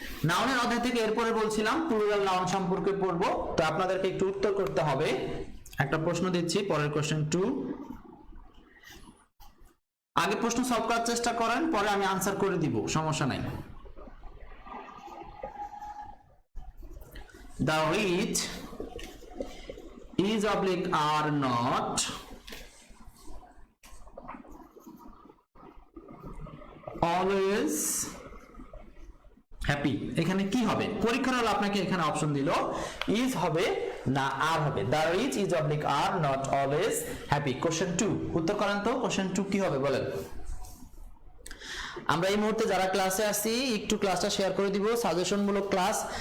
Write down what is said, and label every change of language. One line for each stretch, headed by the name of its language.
Bangla: নাউনের অধ্যায় থেকে এরপরে বলছিলাম প্লুরাল নাউন সম্পর্কে পড়বো, তো আপনাদেরকে একটু উত্তর করতে হবে। একটা প্রশ্ন দিচ্ছি, পরের কোশ্চেন 2। আগে প্রশ্ন সলভ করার চেষ্টা করেন, পরে আমি আনসার করে দিব, সমস্যা নাই।
English: The rich is oblique are not always happy।
Bangla: এখানে কি হবে? পরীক্ষার হলে আপনাকে এখানে অপশন দিল is হবে না আর হবে।
English: The rich is oblique are not always happy।
Bangla: Question 2 উত্তর করেন তো, কোশ্চেন 2 কি হবে বলেন? আমরা এই মুহূর্তে যারা ক্লাসে আছি একটু ক্লাসটা শেয়ার করে দিব, সাজেশনমূলক ক্লাস।